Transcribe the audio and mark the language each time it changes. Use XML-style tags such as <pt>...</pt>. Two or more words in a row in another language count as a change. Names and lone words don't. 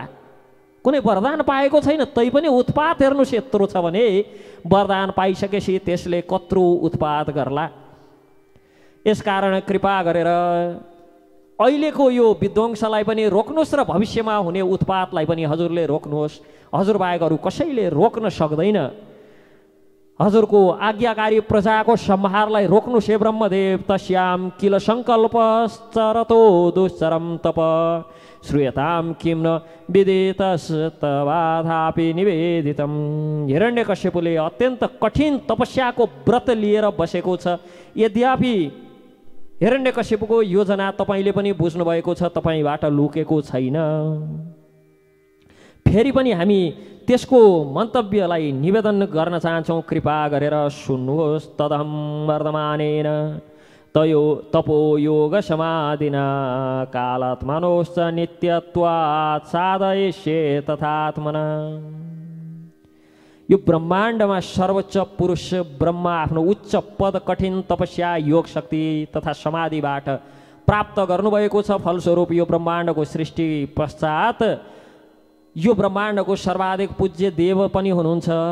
<ne>कुनै वरदान पाएको छैन तैपनि उत्पात हेर्नुहोस् यत्रो छ भने, वरदान पाइसकेपछि त्यसले कत्रो उत्पात गर्ला। यसकारण कृपा गरेर अहिलेको यो विध्वंसलाई पनि रोक्नुहोस् र भविष्यमा हुने उत्पातलाई पनि हजुरले रोक्नुहोस्। हजुर बाहेक अरू कसैले रोक्न सक्दैन। हजुरको आज्ञाकारी प्रजाको संहारलाई रोक्नुहोस् हे ब्रह्मदेव।</ne> <sa>तस्याम किल सङ्कल्पश्चरतो दुश्चरम तप श्रूयताम किम न विदितस्तवाथापि निवेदितम।</sa> <ne>हिरण्यकश्यपुले अत्यन्त कठिन तपस्याको व्रत लिएर बसेको छ। यद्यपि हिरण्यकश्यपुको योजना तपाईँले पनि बुझ्नुभएको छ, तपाईँबाट लुकेको छैन। फेरि पनि हामी त्यसको मन्तव्यलाई निवेदन गर्न चाहन्छौँ, कृपा गरेर सुन्नुहोस्।</ne> <sa>तदहं वर्धमानेन तपो योग समाधिना कालात्मनोश्च नित्यत्वात् साधयिष्ये तथात्मना।</sa> <ne>यो ब्रह्माण्डमा सर्वोच्च पुरुष ब्रह्मा आफ्नो उच्च पद, कठिन तपस्या, योग शक्ति तथा समाधिबाट प्राप्त गर्नुभएको छ। फलस्वरूप यो ब्रह्माण्डको सृष्टि पश्चात यो ब्रह्माण्डको सर्वाधिक पूज्य देव पनि हुनुहुन्छ।</ne>